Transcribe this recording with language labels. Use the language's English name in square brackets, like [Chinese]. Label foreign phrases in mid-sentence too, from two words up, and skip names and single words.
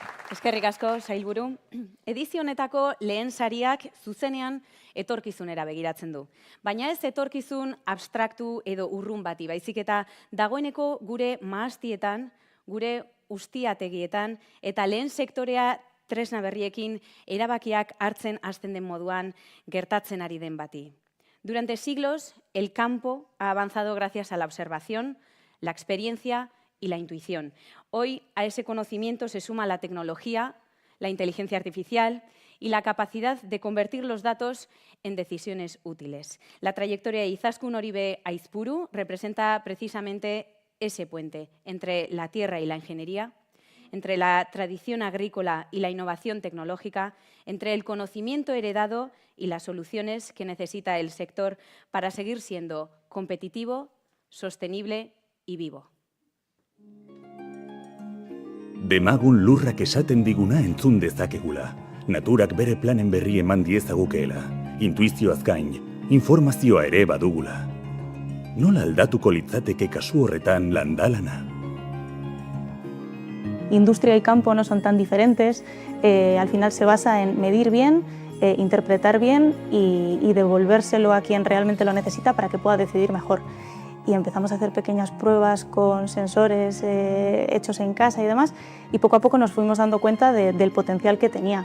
[Basque] Eskerrik asko, sailburu. Edizio honetako lehen sariak zuzenean etorkizunera begiratzen du. Baina ez etorkizun abstraktu edo urrun bati, baizik eta dagoeneko gure mahastietan, gure ustiategietan eta lehen sektorea tresna berriekin erabakiak hartzen hasten den moduan gertatzen ari den bati. [Spanish] Durante siglos, el campo ha avanzado gracias a la observación, la experiencia y la intuición. Hoy a ese conocimiento se suma la tecnología, la inteligencia artificial y la capacidad de convertir los datos en decisiones útiles. La trayectoria de Izaskun Oribe Aizpuru representa precisamente ese puente entre la tierra y la ingeniería, entre la tradición agrícola y la innovación tecnológica, entre el conocimiento heredado y las soluciones que necesita el sector para seguir siendo competitivo, sostenible y vivo. [Basque] Demagun lurrak esaten diguna entzun dezakegula. Naturak bere planen berri eman diezagukeela. Intuizioaz gain, informazioa ere badugula. Nola aldatuko litzateke kasu horretan landalana? [Spanish] Industria y campo no son tan diferentes, al final se basa en medir bien, interpretar bien y devolvérselo a quien realmente lo necesita para que pueda decidir mejor. Y empezamos a hacer pequeñas pruebas con sensores hechos en casa y demás, y poco a poco nos fuimos dando cuenta del potencial que tenía.